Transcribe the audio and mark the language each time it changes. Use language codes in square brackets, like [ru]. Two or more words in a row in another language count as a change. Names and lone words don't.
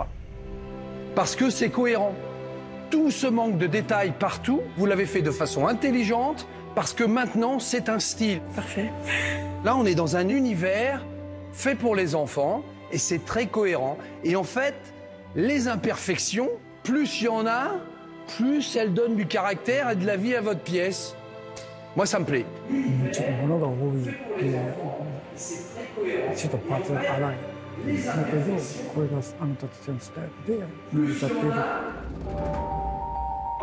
[fr] Parce que c'est cohérent. Tout ce manque de détails partout, vous l'avez fait de façon intelligente, parce que maintenant, c'est un style. Parfait. Là, on est dans un univers fait pour les enfants, et c'est très cohérent. Et en fait, les imperfections, plus il y en a, plus elles donnent du caractère et de la vie à votre pièce. Moi, ça me plaît. [ja] ちょっと物が多い。ちょっとパーツが荒い。だけどこれがあなたたちのスタイルで成り立っている。